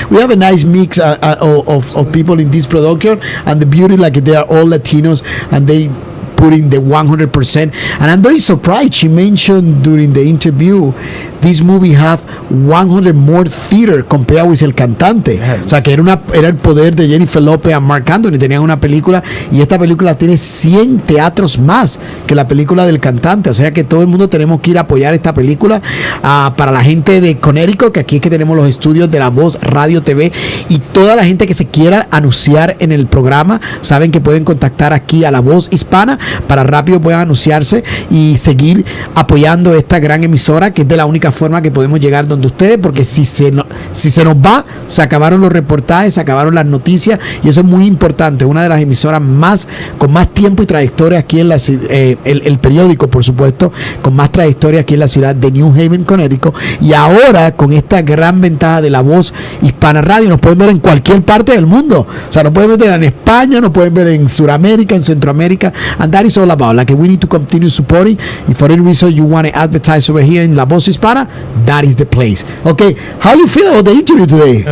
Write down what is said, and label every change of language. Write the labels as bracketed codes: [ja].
[en] We have a nice mix of people in this production. And the beauty, like they are all Latinos and they put in the 100%. And I'm very surprised. She mentioned during the interview this movie have 100 more theater compared with El Cantante. [es] O sea, que era el poder de Jennifer Lopez a Mark Anthony. Tenían una película y esta película tiene 100 teatros más que la película del Cantante. O sea que todo el mundo tenemos que ir a apoyar esta película. Para la gente de Connecticut, que aquí es que tenemos los estudios de La Voz Radio TV, y toda la gente que se quiera anunciar en el programa, saben que pueden contactar aquí a La Voz Hispana para rápido puedan anunciarse y seguir apoyando esta gran emisora, que es de la única forma que podemos llegar donde ustedes, porque si se nos va, se acabaron los reportajes, se acabaron las noticias, y eso es muy importante. Una de las emisoras con más tiempo y trayectoria aquí en el periódico, por supuesto, con más trayectoria aquí en la ciudad de New Haven, Connecticut, y ahora con esta gran ventaja de La Voz Hispana Radio, nos pueden ver en cualquier parte del mundo. O sea, nos pueden ver en España, nos pueden ver en Sudamérica, en Centroamérica, [en] and that is all about. Like, we need to continue supporting. If for any reason you want to advertise over here in La Voz Hispana, that is the place. Okay, how you feel about the interview today?